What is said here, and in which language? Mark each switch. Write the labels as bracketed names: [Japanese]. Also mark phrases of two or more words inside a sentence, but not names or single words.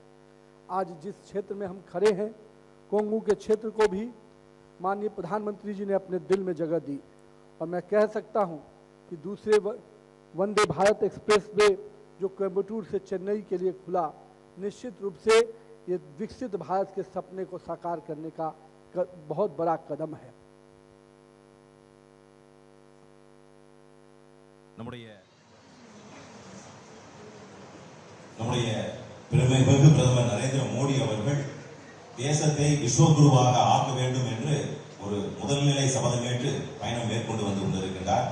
[Hindi] आज जिस क्षेत्र में हम खड़े हैं, कोंगू के क्षेत्र को भी माननीय प्रधानमंत्री जी ने अपने दिल में जगह दी और मैं कह सकता हूं कि दूसरे वंदे भारत एक्सप्रेस वे जो कोयम्बटूर से चेन्नई के लिए खुला, निश्चित रूप से ये विकसित भारत के सपने को साकार करने का बहुत बड़ा कदम है। [Tamil] நம்முடைய பெருமைமிகு பிரதமர் நரேந்திர மோடி அவர்கள் தேசத்தை விஸ்வகுருவாக ஆக்க வேண்டும் என்று ஒரு முதல்நிலை சபதமேற்று பயணம் மேற்கொண்டு வந்து கொண்டிருக்கின்றார்.